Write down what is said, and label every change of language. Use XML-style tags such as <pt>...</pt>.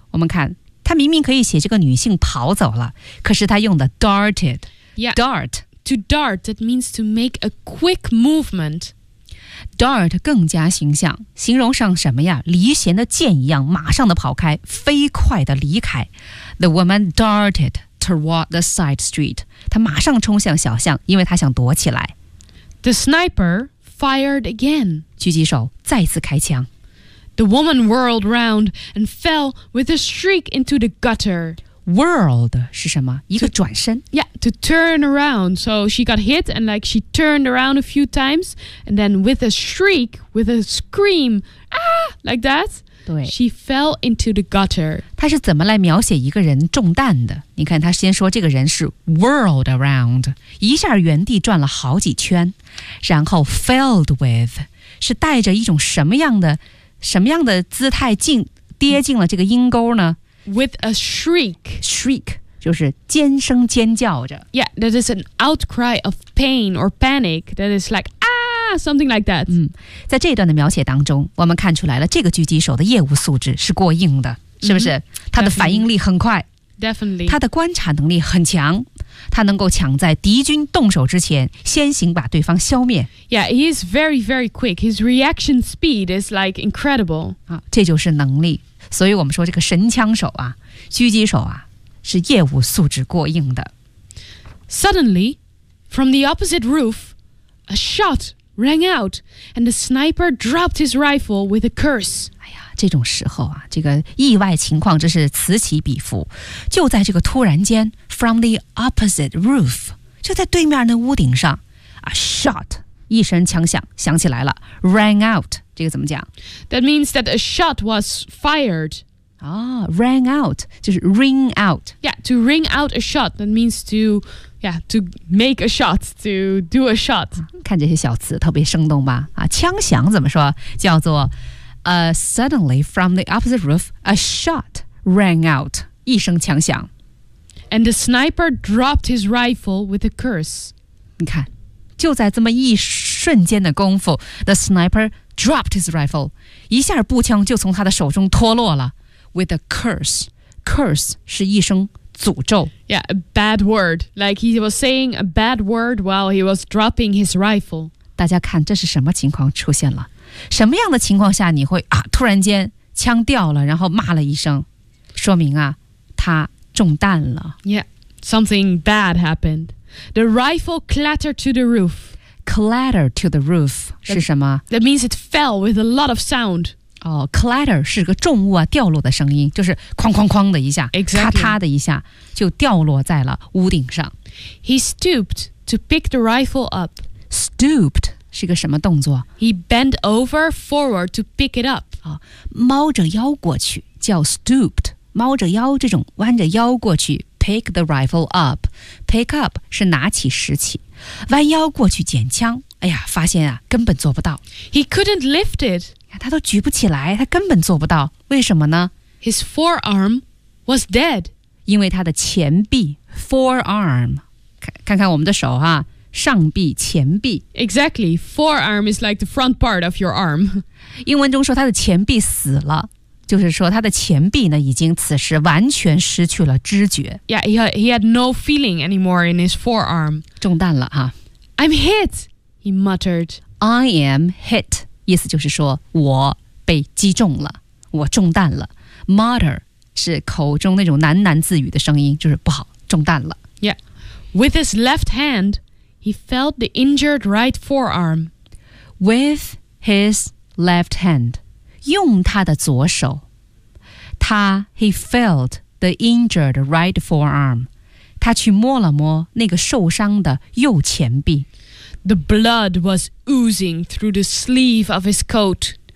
<zh>我们看，她明明可以写这个女性跑走了，可是她用的 darted.</zh> <en>Yeah, dart. To dart, that means to make a quick movement.</en> <zh>Dart 更加形象，形容上什么呀？离弦的箭一样，马上的跑开，飞快的离开。</zh> <en>The woman darted toward the side street.</en> <zh>她马上冲向小巷，因为她想躲起来。</zh> <en>The sniper fired again.</en> <zh>狙击手再次开枪。</zh> <en>The woman whirled round and fell with a shriek into the gutter.</en> <zh>World 是什么？一个转身。</zh> <en>Yeah, to turn around. So she got hit and like she turned around a few times. And then with a shriek, with a scream, ah, like that.</en> <zh>对。</zh> <en>She fell into the gutter.</en> <zh>她是怎么来描写一个人中弹的？你看她先说这个人是</zh> <en>whirled around,</en> <zh>一下原地转了好几圈。然后 filled with, 是带着一种什么样的什么样的姿态进跌进了这个阴沟呢</zh> <en>？With a shriek,</en> <zh>shriek 就是尖声尖叫着。</zh> <en>Yeah, that is an outcry of pain or panic. That is like ah, something like that.</en> <zh>嗯，在这段的描写当中，我们看出来了这个狙击手的业务素质是过硬的，是不是？ Mm-hmm, 他的反应力很快</zh> <en>，definitely，</en> <zh>他的观察能力很强。他能够抢在敌军动手之前先行把对方消灭。</zh> <en>Yeah, he is very, very quick. His reaction speed is like incredible.</en> <zh>啊，这就是能力。所以我们说这个神枪手啊，狙击手啊，是业务素质过硬的。</zh> <en>Suddenly, from the opposite roof, a shot rang out, and the sniper dropped his rifle with a curse.</en> <zh>这种时候啊，这个意外情况真是此起彼伏。就在这个突然间 ，</zh> <en>from the opposite roof，</en> <zh>就在对面的屋顶上 ，a shot， 一声枪响响起来了 ，</zh> <en>rang out，</en> <zh>这个怎么讲</zh> <en>？That means that a shot was fired.</en> <zh>啊 ，</zh> <en>rang out</en> <zh>就是</zh> <en>ring out. Yeah, to ring out a shot. That means to, yeah, to make a shot, to do a shot.、</en> <zh>啊、看这些小词特别生动吧？啊，枪响怎么说？叫做。</zh> <en>Suddenly, from the opposite roof, a shot rang out.</en> <zh>一声枪响。</zh> <en>And the sniper dropped his rifle with a curse.</en> <zh>你看，就在这么一瞬间的功夫 ，</zh> <en>the sniper dropped his rifle.</en> <zh>一下步枪就从他的手中脱落了。 With a curse, curse 是一声诅咒。</zh> <en>Yeah, a bad word. Like he was saying a bad word while he was dropping his rifle.</en> <zh>大家看，这是什么情况出现了？什么样的情况下你会啊突然间枪掉了然后骂了一声说明啊他中弹了</zh> <en>Yeah, something bad happened. The rifle clattered to the roof. Clattered to the roof</en> <zh>是什么</zh> <en>That means it fell with a lot of sound.</en> <zh>哦 clatter 是个重物啊掉落的声音就是哐哐哐的一下、</zh> <en>exactly.</en> <zh>咔嚓的一下就掉落在了屋顶上</zh> <en>He stooped to pick the rifle up.</en> <zh>Stooped是个什么动作</zh> <en>？He bent over forward to pick it up.</en> <zh>啊，猫着腰过去叫 stooped， 猫着腰这种弯着腰过去</zh> <en>pick the rifle up，</en> <zh>pick up 是拿起拾起，弯腰过去捡枪。哎呀，发现啊根本做不到。</zh> <en>He couldn't lift it.</en> <zh>他都举不起来，他根本做不到。为什么呢</zh> <en>？His forearm was dead.</en> <zh>因为他的前臂 forearm， 看看我们的手哈、啊。上臂前臂</zh> <en>Exactly, forearm is like the front part of your arm</en> <zh>英文中说他的前臂死了就是说他的前臂呢已经此时完全失去了知觉</zh> <en>Yeah, he had no feeling anymore in his forearm</en> <zh>中弹了哈、</zh> <en>啊、I'm hit, he muttered I am hit</en> <zh>意思就是说我被击中了我中弹了 Mutter 是口中那种喃喃自语的声音就是不好中弹了</zh> <en>Yeah, with his left handHe felt the injured right forearm. With his left hand.</en> <zh>用他的左手。</zh> <en>He felt the injured right forearm.</en> <zh>他去摸了摸那个受伤的右前臂。</zh> <en>The blood was oozing through the sleeve of his coat.</en>